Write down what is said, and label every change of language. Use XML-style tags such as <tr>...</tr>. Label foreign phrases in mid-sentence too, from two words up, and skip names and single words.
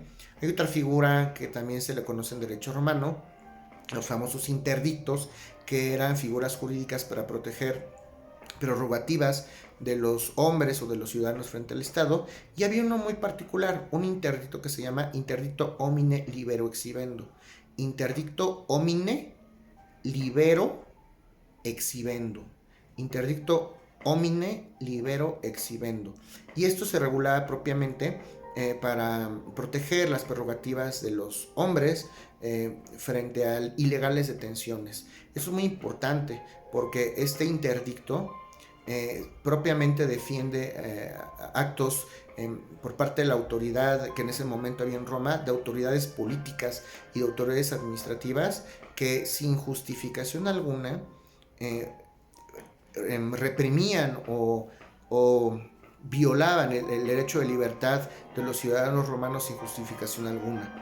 <es>Hay otra figura que también se le conoce en derecho romano, los famosos interdictos, que eran figuras jurídicas para proteger prerrogativas de los hombres o de los ciudadanos frente al Estado. Y había uno muy particular, un interdicto que se llama interdicto</es> <la>homine libero exhibendo. Interdicto homine libero exhibendo. Interdicto homine libero exhibendo.</la> <es>Y esto se regulaba propiamente para proteger las prerrogativas de los hombres frente a ilegales detenciones. Eso es muy importante, porque este interdicto propiamente defiende actos por parte de la autoridad que en ese momento había en Roma, de autoridades políticas y de autoridades administrativas, que sin justificación alguna reprimían o violaban el derecho de libertad de los ciudadanos romanos sin justificación alguna.</es>